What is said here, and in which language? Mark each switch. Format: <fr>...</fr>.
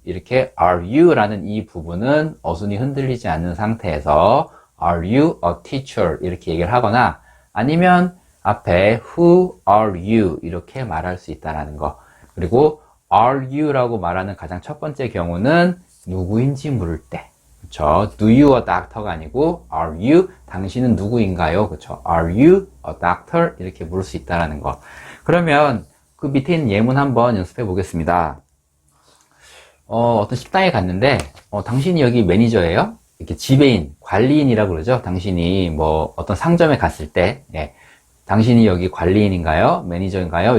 <ko>이렇게 are you 라는 이 부분은 어순이 흔들리지 않는 상태에서</ko> <en>are you a teacher?</en> <ko>이렇게 얘기를 하거나 아니면 앞에</ko> <en>who are you?</en> <ko>이렇게 말할 수 있다는 거. 그리고</ko> <en>are you</en> <ko>라고 말하는 가장 첫 번째 경우는 누구인지 물을 때. 그쵸?</ko> <en>Do you a doctor가</en> <ko>아니고</ko> <en>are you?</en> <ko>당신은 누구인가요? 그쵸?</ko> <en>Are you a doctor?</en> <ko>이렇게 물을 수 있다는 거. 그러면 그 밑에 있는 예문 한번 연습해 보겠습니다. 어떤 식당에 갔는데, 당신이 여기 매니저예요? 이렇게 지배인, 관리인이라고 그러죠? 당신이 어떤 상점에 갔을 때, 당신이 여기 관리인인가요? 매니저인가요?</ko>